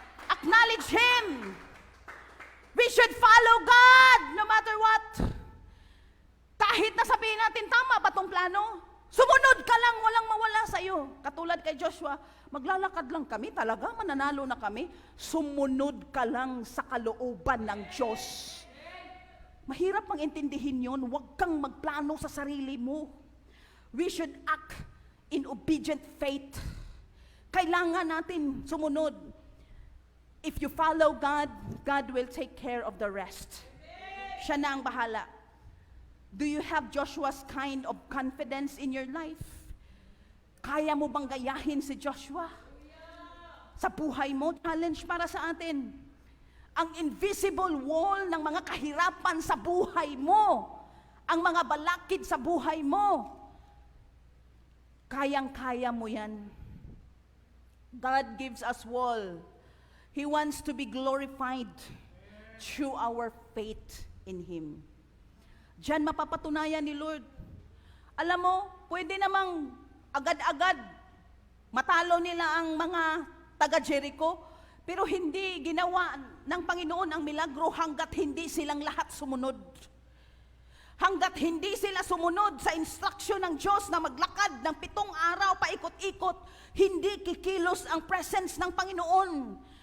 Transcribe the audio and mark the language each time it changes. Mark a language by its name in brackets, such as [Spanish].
[English] Acknowledge Him. We should follow God no matter what. [Filipino] Kahit na sabihin natin, tama ba tong plano? Sumunod ka lang, walang mawala sa'yo. Katulad kay Joshua, maglalakad lang kami, talaga mananalo na kami. Sumunod ka lang sa kalooban ng Diyos. Mahirap mang intindihin yun, huwag kang magplano sa sarili mo. [English] We should act in obedient faith. [Filipino] Kailangan natin sumunod. [English] If you follow God, God will take care of the rest. [Filipino] Siya na ang bahala. [English] Do you have Joshua's kind of confidence in your life? [Filipino] Kaya mo bang gayahin si Joshua? Sa buhay mo, challenge para sa atin. Ang invisible wall ng mga kahirapan sa buhay mo, ang mga balakid sa buhay mo, kayang-kaya mo yan. [English] God gives us wall. He wants to be glorified through our faith in Him. [Filipino] Diyan mapapatunayan ni Lord. Alam mo, pwede namang agad-agad matalo nila ang mga taga-Jericho, pero hindi ginawa ng Panginoon ang milagro hanggat hindi silang lahat sumunod. Hanggat hindi sila sumunod sa instruction ng Diyos na maglakad ng 7 araw paikot-ikot, hindi kikilos ang presence ng Panginoon.